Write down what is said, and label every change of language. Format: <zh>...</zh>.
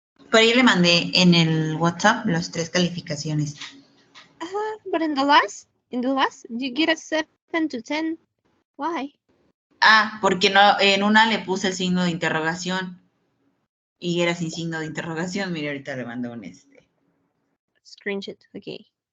<es>Por ahí le mandé en el WhatsApp las 3 calificaciones.</es> <en>But in the last you get a 7 to 10. Why?</en> <es>Ah, porque no, en una le puse el signo de interrogación y era sin signo de interrogación. Mire, ahorita le mando un</es> <en>Screenshot. Okay.</en>